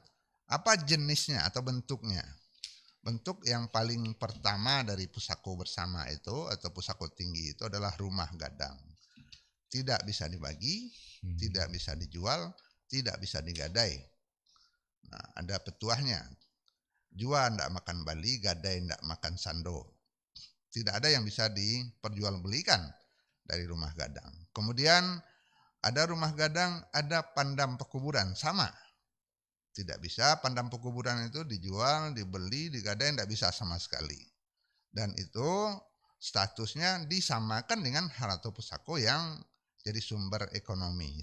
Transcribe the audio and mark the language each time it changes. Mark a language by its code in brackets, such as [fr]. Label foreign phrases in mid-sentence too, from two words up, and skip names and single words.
[id] Apa jenisnya atau bentuknya? Bentuk yang paling pertama dari pusako bersama itu atau pusako tinggi itu adalah rumah gadang. Tidak bisa dibagi, tidak bisa dijual, tidak bisa digadai. Nah, ada petuahnya. [min] Jual ndak makan bali, gadai ndak makan sando. [id] Tidak ada yang bisa diperjualbelikan dari rumah gadang. Kemudian ada rumah gadang, ada pandam pekuburan, sama. Tidak bisa pandam pekuburan itu dijual, dibeli, digadai, tidak bisa sama sekali. Dan itu statusnya disamakan dengan [min] harato pusako [id] yang jadi sumber ekonomi.